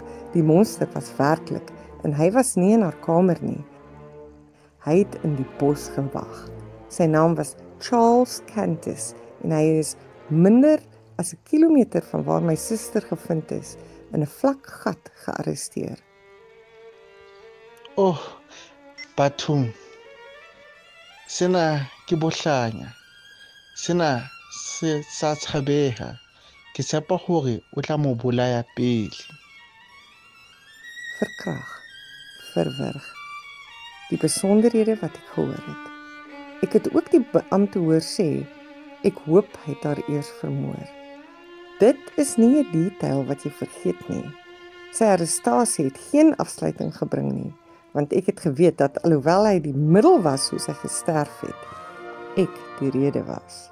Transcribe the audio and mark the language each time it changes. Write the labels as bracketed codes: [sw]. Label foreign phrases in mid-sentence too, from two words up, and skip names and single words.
[af] Die monster was werklik, en hy was nie in haar kamer nie. Hy het in die bos gewag. Sy naam was Charles Cantus, en hy is minder as 'n kilometer van waar my suster gevind is, in 'n vlak gat gearresteer. [st] Oh, bathong. Sena ke bohlanya. Sena se sa tshabeha. Ke tshepa hore o tla mo bolaya pele. [af] Verkrag, verwrig. Die besonderhede wat ek gehoor het. Ek het ook die beampte hoor sê, ek hoop hy het haar eers vermoor. Dit is nie 'n detail wat jy vergeet nie. Sy arrestasie het geen afsluiting gebring nie, want ek het geweet dat alhoewel hy die middel was hoe sy gesterf het, ek die rede was.